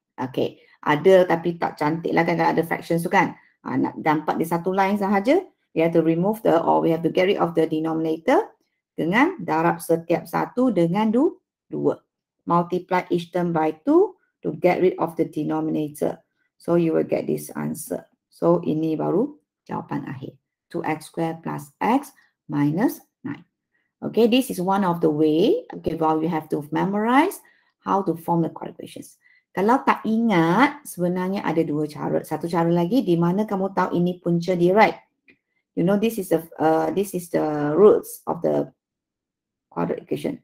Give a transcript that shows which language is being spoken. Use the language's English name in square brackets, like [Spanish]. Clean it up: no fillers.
[Malay] Okay, ada tapi tak cantik lah kan kalau ada fractions tu kan. Nak dapat di satu line sahaja, [English] we have to remove or we have to get rid of the denominator [Malay] dengan darab setiap satu dengan 2. [English] Multiply each term by 2 to get rid of the denominator. So you will get this answer. [Malay] So ini baru jawapan akhir. [English] 2x squared plus x minus 9. Okay, this is one of the way. Okay, well you have to memorize how to form the quadratic equations. [Malay] Kalau tak ingat, sebenarnya ada dua cara. Satu cara lagi di mana kamu tahu ini punca dia, right? [English] You know this is the roots of the quadratic equation.